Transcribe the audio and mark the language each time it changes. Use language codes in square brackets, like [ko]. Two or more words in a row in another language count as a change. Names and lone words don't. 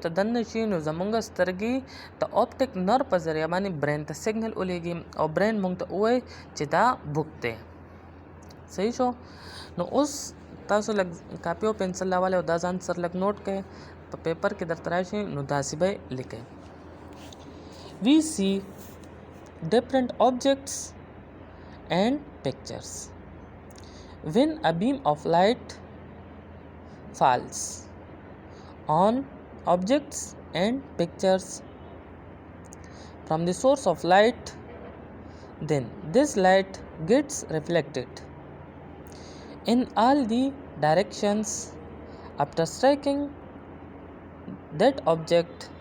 [ps] ته دننه شي نو زمونږ سترګې د [en] optic nerve [ps] په ذریعه باندې برین ته سیګنل ولیږي او برین مونږ ته ووایي چې دا بوک دی صحیح شو نو اوس تاسو لږ کاپي او پنسل راواله او دا ځان سره لږ نوٹ کړئ په پیپر کې درته راشي نو داسې به لیکئ [en] we see different objects and pictures when a beam of light falls on objects and pictures from the source of light then this light gets reflected in all the directions after striking that object.